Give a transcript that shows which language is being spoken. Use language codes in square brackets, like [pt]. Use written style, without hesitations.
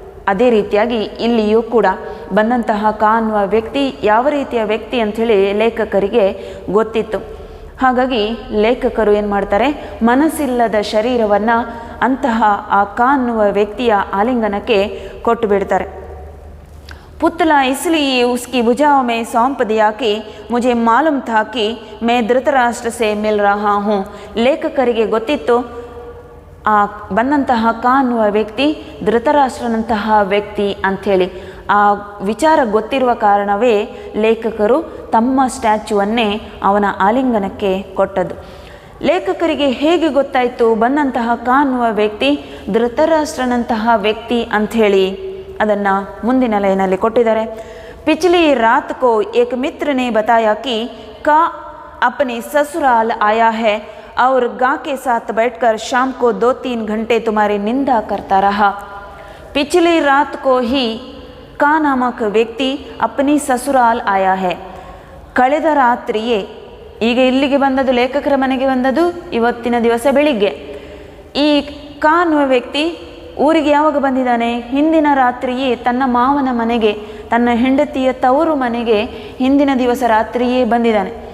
[kn] ಅದೇ ರೀತಿಯಾಗಿ ಇಲ್ಲಿಯೂ ಕೂಡ ಬಂದಂತಹ ಕ ಅನ್ನುವ ವ್ಯಕ್ತಿ ಯಾವ ರೀತಿಯ ವ್ಯಕ್ತಿ ಅಂಥೇಳಿ ಲೇಖಕರಿಗೆ ಗೊತ್ತಿತ್ತು. ಹಾಗಾಗಿ ಲೇಖಕರು ಏನು ಮಾಡ್ತಾರೆ, ಮನಸ್ಸಿಲ್ಲದ ಶರೀರವನ್ನು ಅಂತಹ ಆ ಕ ಅನ್ನುವ ವ್ಯಕ್ತಿಯ ಆಲಿಂಗನಕ್ಕೆ ಕೊಟ್ಟು ಬಿಡ್ತಾರೆ. [hi] पुतला इसलिए उसकी भुजाओं में सौंप दिया कि मुझे मालूम था कि मैं धृतराष्ट्र से मिल रहा हूँ. [kn] ಲೇಖಕರಿಗೆ ಗೊತ್ತಿತ್ತು ಆ ಬಂದಂತಹ ಕ ಅನ್ನುವ ವ್ಯಕ್ತಿ ಧೃತರಾಷ್ಟ್ರನಂತಹ ವ್ಯಕ್ತಿ ಅಂಥೇಳಿ. ಆ ವಿಚಾರ ಗೊತ್ತಿರುವ ಕಾರಣವೇ ಲೇಖಕರು ತಮ್ಮ ಸ್ಟ್ಯಾಚ್ಯೂವನ್ನೇ ಅವನ ಆಲಿಂಗನಕ್ಕೆ ಕೊಟ್ಟದ್ದು. ಲೇಖಕರಿಗೆ ಹೇಗೆ ಗೊತ್ತಾಯಿತು ಬಂದಂತಹ ಕ ಅನ್ನುವ ವ್ಯಕ್ತಿ ಧೃತರಾಷ್ಟ್ರನಂತಹ ವ್ಯಕ್ತಿ ಅಂಥೇಳಿ? ಅದನ್ನು ಮುಂದಿನ ಲೈನಲ್ಲಿ ಕೊಟ್ಟಿದ್ದಾರೆ. [hi] पिछली रात को एक मित्र ने बताया कि का अपने ससुराल आया है और गा के साथ बैठकर शाम को 2-3 घंटे तुम्हारी निंदा करता रहा. पिछली रात को ही का नामक व्यक्ति अपनी ससुराल आया है. [kn] ಕಳೆದ ರಾತ್ರಿಯೇ, ಈಗ ಇಲ್ಲಿಗೆ ಬಂದದ್ದು ಲೇಖಕರ ಮನೆಗೆ ಬಂದದ್ದು ಇವತ್ತಿನ ದಿವಸ ಬೆಳಿಗ್ಗೆ. ಈ ಕ ಅನ್ನುವ ವ್ಯಕ್ತಿ ಊರಿಗೆ ಯಾವಾಗ ಬಂದಿದ್ದಾನೆ? ಹಿಂದಿನ ರಾತ್ರಿಯೇ ತನ್ನ ಮಾವನ ಮನೆಗೆ, ತನ್ನ ಹೆಂಡತಿಯ ತವರು ಮನೆಗೆ ಹಿಂದಿನ ದಿವಸ ರಾತ್ರಿಯೇ ಬಂದಿದ್ದಾನೆ.